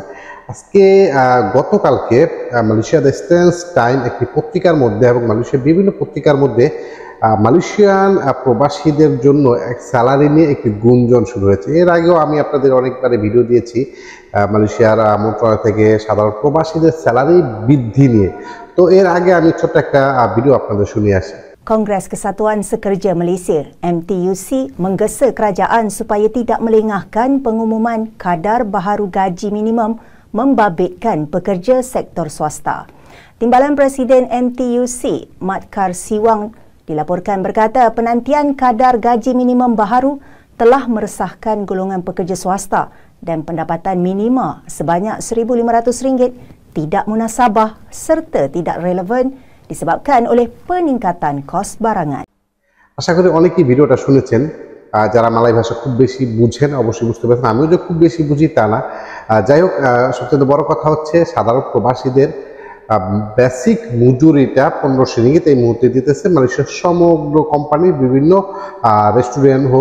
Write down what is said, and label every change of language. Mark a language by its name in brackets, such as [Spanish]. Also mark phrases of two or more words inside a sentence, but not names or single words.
[Bangla] আজকে গতকালকে মালয়েশিয়া দ্য স্ট্যান্স টাইম একটি পত্রিকার মধ্যে এবং মালয়েশিয়ার বিভিন্ন পত্রিকার মধ্যে মালয়েশিয়ান প্রবাসীদের জন্য এক স্যালারি নিয়ে একটি গুঞ্জন শুরু হয়েছে। এর আগেও আমি আপনাদের অনেকবারে ভিডিও দিয়েছি মালয়েশিয়ার মন্ত্রণালয় থেকে সাধারণ প্রবাসীদের স্যালারি বৃদ্ধি নিয়ে। তো এর আগে আমি ছোট্ট একটা ভিডিও আপনাদের শুনিয়ে আসি। [Malay] Kongres Kesatuan Sekerja Malaysia MTUC menggesa kerajaan supaya tidak melengahkan pengumuman kadar baharu gaji minimum membabitkan pekerja sektor swasta. Timbalan Presiden MTUC, Mat Kar Siwang, dilaporkan berkata penantian kadar gaji minimum baharu telah meresahkan golongan pekerja swasta dan pendapatan minima sebanyak RM1,500 tidak munasabah serta tidak relevan disebabkan oleh peningkatan kos barangan. [Bangla] আশা করি অনেকেই ভিডিওটা শুনেছেন। যারা মালয় ভাষা খুব বেশি বুঝেন অবশ্যই বুঝতে পারছেন। আমিও যে খুব বেশি বুঝি তা না। যাই হোক, সবচেয়ে বড় কথা হচ্ছে সাধারণ প্রবাসীদের বেসিক মজুরিটা 1500 রিঙ্গিত এই মুহূর্তে দিতেছে মালয়েশিয়ার সমগ্র কোম্পানির বিভিন্ন রেস্টুরেন্ট হোক।